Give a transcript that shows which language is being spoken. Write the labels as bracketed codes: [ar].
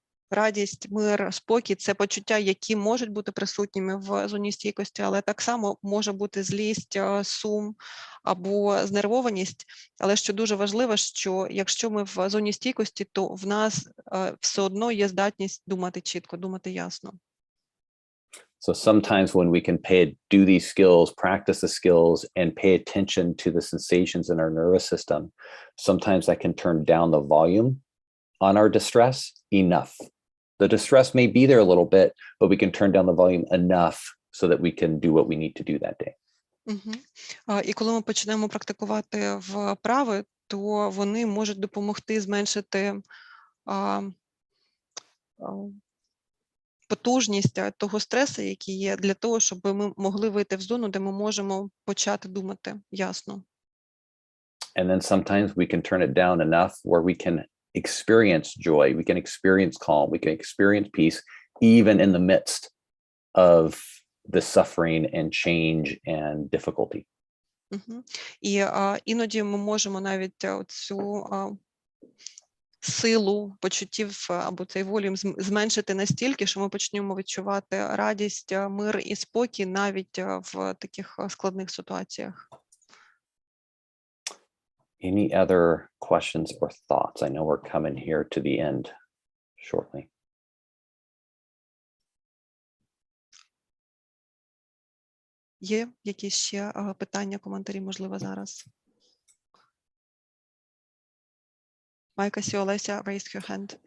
[uk] Радість, мир, спокій – це почуття, які можуть бути присутніми в зоні стійкості, але так само може бути злість, сум або знервованість. Але що дуже важливо, що якщо ми в зоні стійкості, то в нас все одно є здатність думати чітко, думати ясно. [en] So sometimes when we can do these skills, practice the skills, and pay attention to the sensations in our nervous system, sometimes I can turn down the volume on our distress enough. The distress may be there a little bit, but we can turn down the volume enough so that we can do what we need to do that day. [uk] І коли ми почнемо практикувати вправи, то вони можуть допомогти зменшити потужність того стресу, який є, для того, щоб ми могли вийти в зону, де ми можемо почати думати ясно. [en] And then sometimes we can turn it down enough where we can experience joy, we can experience calm, we can experience peace, even in the midst of the suffering and change and difficulty. [uk] І іноді ми можемо навіть цю силу почуттів або цей волюм зменшити настільки, що ми почнемо відчувати радість, мир і спокій навіть в таких складних ситуаціях. [en] Any other questions or thoughts? I know we're coming here to the end shortly. [uk] Є якісь ще питання, коментарі, можливо, зараз? [en] Майка Сіолеся, raise your hand.